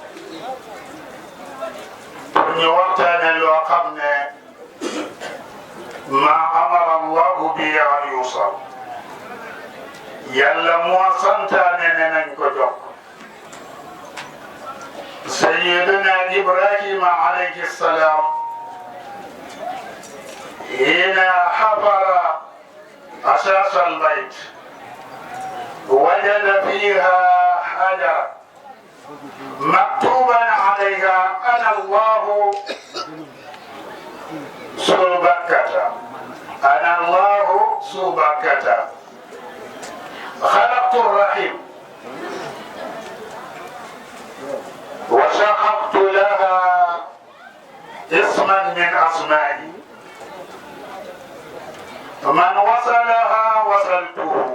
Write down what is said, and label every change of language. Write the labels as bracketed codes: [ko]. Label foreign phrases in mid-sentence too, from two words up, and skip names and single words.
[wo] pour ñu waxtaane loo xam ne [ar] ما أمر الله به أن يوصل [wo] yàlla moo santaane ne nañ ko jokk sayyidina Ibrahima [ar] عليه السلام حين حفر أساس البيت وجد فيها حجر مكتوبا عليها أنا الله ذو بكة أنا الله ذو بكة خلقت الرحم وشققت لها اسما من أسمائي من وصلها وصلته